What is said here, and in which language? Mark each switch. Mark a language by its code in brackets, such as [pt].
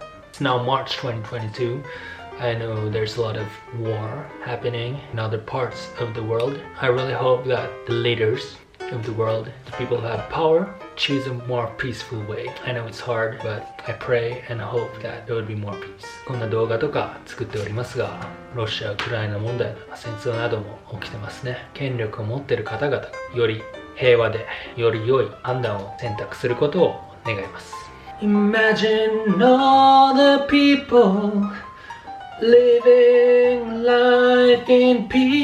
[en] It's now March 2022. I know there's a lot of war happening in other parts of the world. I really hope that the leaders of the world, the people who have power, choose a more peaceful way. I know it's hard, but I pray and hope that there would be more peace. [ja] こんな動画とか作っておりますが、ロシア・ウクライナ問題とか戦争なども起きてますね。権力を持っている方々がより平和でより良い判断を選択することを願います。 [en] Imagine all the people living life in peace.